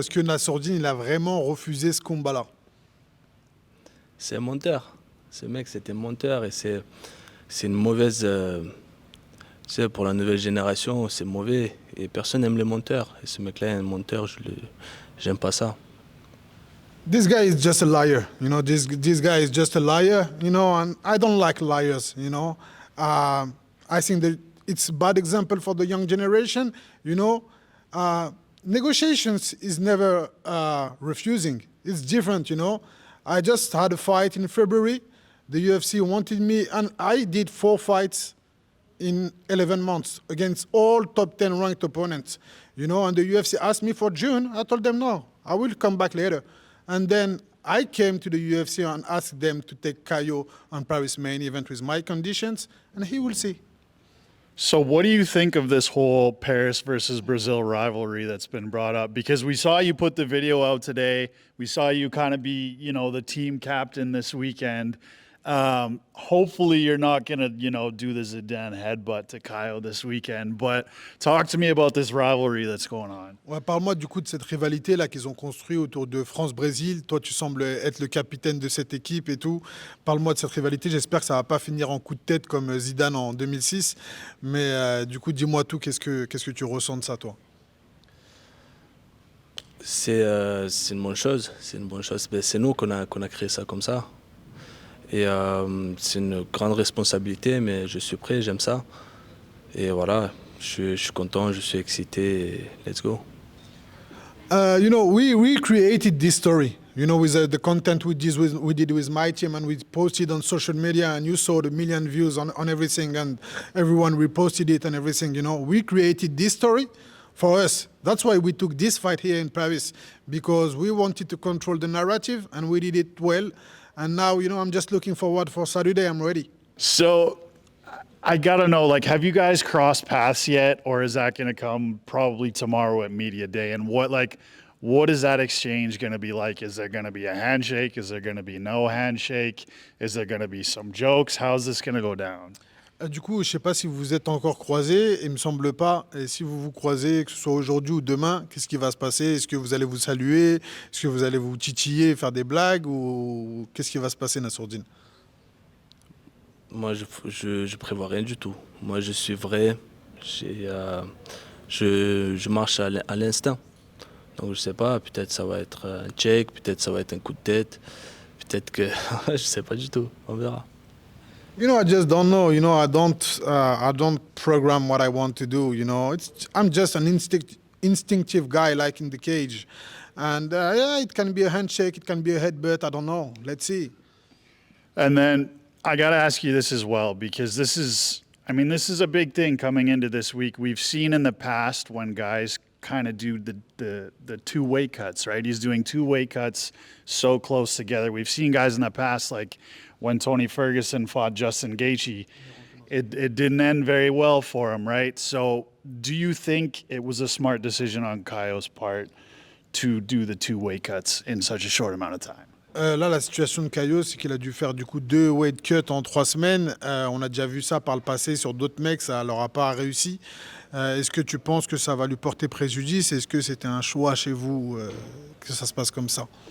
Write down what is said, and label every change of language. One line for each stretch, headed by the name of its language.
French: Est-ce que Nassourdine, il a vraiment refusé ce combat-là? C'est un monteur. Ce mec, c'est un monteur et c'est une mauvaise... tu sais, pour la nouvelle génération, c'est mauvais. Et personne n'aime les monteurs. Et ce mec-là est un monteur, j'aime pas ça.
English: This guy is just a liar, you know. This guy is just a liar, you know, and I don't like liars, you know. I think that it's a bad example for the young generation, you know. Negotiations is never refusing. It's different, you know. I just had a fight in February. The UFC wanted me, and I did 4 fights in 11 months against all top 10 ranked opponents, you know, and the UFC asked me for June. I told them no, I will come back later. And then I came to the UFC and asked them to take Caio on Paris main event with my conditions, and he will see. So what do you think of this whole Paris versus Brazil rivalry that's been brought up? Because we saw you put the video out today. We saw you kind of be, you know, the team captain this weekend. Hopefully you're not going to, you know, do the Zidane headbutt to Caio this weekend. But talk to me about this rivalry that's going on.
French: Ouais, parle-moi du coup de cette rivalité là qu'ils ont construit autour de France-Brésil. Toi, tu sembles être le capitaine de cette équipe et tout. Parle-moi de cette rivalité. J'espère que ça va pas finir en coup de tête comme Zidane en 2006. Mais du coup, dis-moi tout. Qu'est-ce que tu ressens de ça, toi? C'est une bonne chose. C'est une bonne chose. C'est nous qu'on a créé ça comme ça. Et c'est une grande responsabilité, mais je suis prêt, j'aime ça. Et voilà, je suis content, je suis excité.
English: Let's go. You know, we created this story, you know, with the content we did with my team, and we posted on social media, and you saw the million views on everything, and everyone reposted it and everything, you know. We created this story for us. That's why we took this fight here in Paris, because we wanted to control the narrative, and we did it well. And now, you know, I'm just looking forward for Saturday. I'm ready. So I got to know, like, have you guys crossed paths yet? Or is that going to come probably tomorrow at media day? And what is that exchange going to be like? Is there going to be a handshake? Is there going to be no handshake? Is there going to be some jokes? How's this going to go down?
French: Du coup, je ne sais pas si vous vous êtes encore croisés, il ne me semble pas. Et si vous vous croisez, que ce soit aujourd'hui ou demain, qu'est-ce qui va se passer? Est-ce que vous allez vous saluer? Est-ce que vous allez vous titiller, faire des blagues? Ou qu'est-ce qui va se passer, Nassourdine? Moi, je prévois rien du tout. Moi, je suis vrai. Je marche à l'instinct. Donc, je ne sais pas, peut-être ça va être un check, peut-être ça va être un coup de tête. Peut-être que... je ne sais pas du tout, on verra.
English: You know, I just don't know. You know, I don't program what I want to do. You know, I'm just an instinctive guy, like in the cage. And yeah, it can be a handshake, it can be a headbutt. I don't know. Let's see. And then I got to ask you this as well, because this is a big thing coming into this week. We've seen in the past when guys kind of do the 2 weight cuts, right? He's doing 2 weight cuts so close together. We've seen guys in the past, like when Tony Ferguson fought Justin Gaethje, it didn't end very well for him, right? So do you think it was a smart decision on Caio's part to do the 2 weight cuts in such a short amount of time?
French: Là, la situation de Caio, c'est qu'il a dû faire du coup 2 weight cuts en 3 semaines. On a déjà vu ça par le passé sur d'autres mecs, ça leur a pas réussi. Est-ce que tu penses que ça va lui porter préjudice? Est-ce que c'était un choix chez vous que ça se passe comme ça?